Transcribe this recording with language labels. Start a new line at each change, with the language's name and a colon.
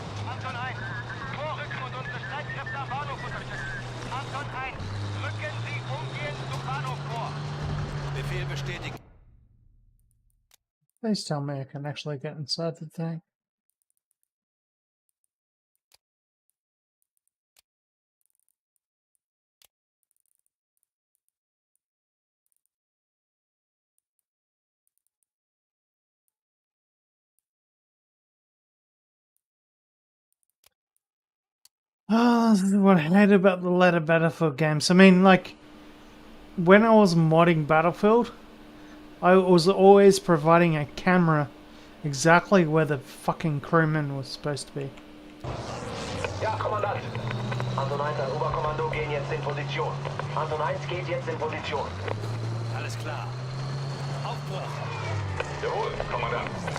German: Anton 1, vorrücken und unsere Streitkräfte am Bahnhof unterstützen. Anton 1, rücken Sie umgehend zum Bahnhof vor. Befehl bestätigt.
English: Please tell me I can actually get inside the thing. Ah, this is what I hate about the later Battlefield games. I mean, like, when I was modding Battlefield, I was always providing a camera exactly where the fucking crewman was supposed to be.
German: Ja, Kommandant. Anton 1, ein Oberkommando gehen jetzt in Position. Anton 1 geht jetzt in Position. Alles klar. Aufbruch. Jawohl, Kommandant.